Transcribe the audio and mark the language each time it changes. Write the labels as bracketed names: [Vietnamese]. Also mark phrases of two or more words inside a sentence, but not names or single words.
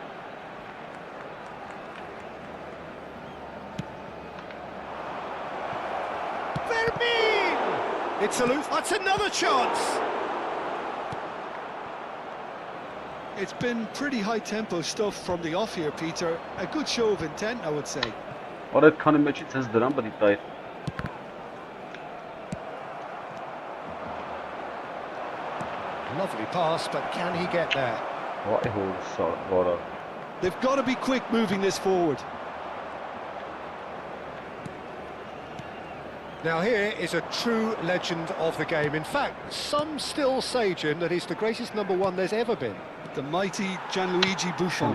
[English] Vermin! It's aloof. That's another chance. It's been pretty high-tempo stuff from the off here, Peter. A good show of intent, I would say. [Armenian] Ora այդքանի մեջից հենց դրան բդի տայր։ [English] Lovely pass, but can he get there? [Armenian] Վայ հոր սա, [English] They've got to be quick moving this forward. Now here is a true legend of the game. In fact, some still say, Jim, that he's the greatest number one there's ever been. The mighty Gianluigi Buffon.